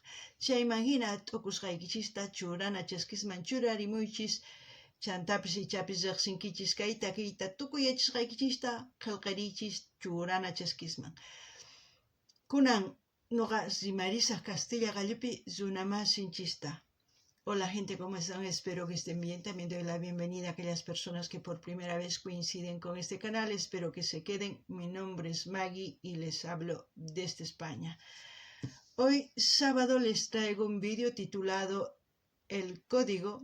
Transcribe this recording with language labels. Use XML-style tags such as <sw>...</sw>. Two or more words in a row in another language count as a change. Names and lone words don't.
<qu>Chayman hina t'ukusqaykichista churana chaskisman churarimuychis chantapis ichapis riqsinkichis kay takiyta tukuyachisqaykichista qillqirichis churana chaskisman. Kunan nuqa rimarisaq Castilla Gallupi runamasinchista.</qu> <es>Hola gente, ¿cómo están? Espero que estén bien. También doy la bienvenida a aquellas personas que por primera vez coinciden con este canal. Espero que se queden. Mi nombre es Maggie y les hablo desde España. Hoy sábado les traigo un vídeo titulado El código.</es>